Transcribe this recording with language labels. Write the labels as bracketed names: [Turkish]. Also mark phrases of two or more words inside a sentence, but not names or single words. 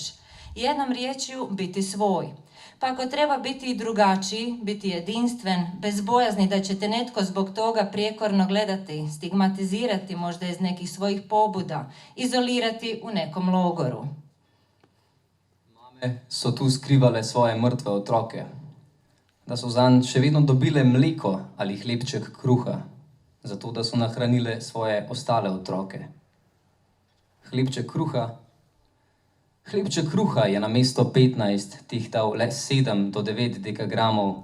[Croatian] Jednom riječju biti svoj. Pa ako treba biti i drugačiji, biti jedinstven, bez bojazni da će te netko zbog toga prijekorno gledati, stigmatizirati možda iz nekih svojih pobuda, izolirati u nekom logoru. [Slovenian] Mame so tu skrivale svoje mrtve otroke, da so zanj še vedno dobile mleko ali hlebček kruha, zato da so nahranile svoje ostale otroke. Hlebček kruha je namesto 15 tehtal le 7 do 9 dekagramov.